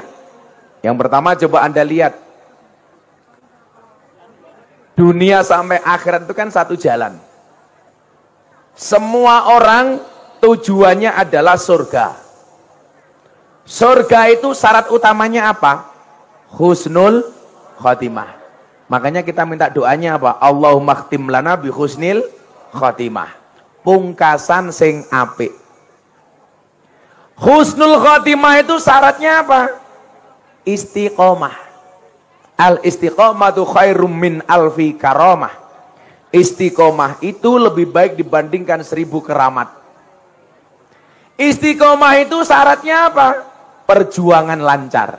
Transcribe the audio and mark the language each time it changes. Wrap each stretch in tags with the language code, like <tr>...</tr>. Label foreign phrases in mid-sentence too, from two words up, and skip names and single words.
<id>Yang pertama coba Anda lihat. Dunia sampai akhirat itu kan satu jalan. Semua orang tujuannya adalah surga. Surga itu syarat utamanya apa?</id> <ar>Husnul khotimah.</ar> <id>Makanya kita minta doanya apa?</id> <ar>Allahumma khtim lana bi husnil khotimah.</ar> <jv>Pungkasan sing apik.</jv> <ar>Husnul khotimah</ar> <id>itu syaratnya apa? Istiqomah.</id> <ar>Al istiqomatu khairum min alfi karamah.</ar> <id>Istiqomah itu lebih baik dibandingkan 1000 keramat. Istiqomah itu syaratnya apa? Perjuangan lancar.</id>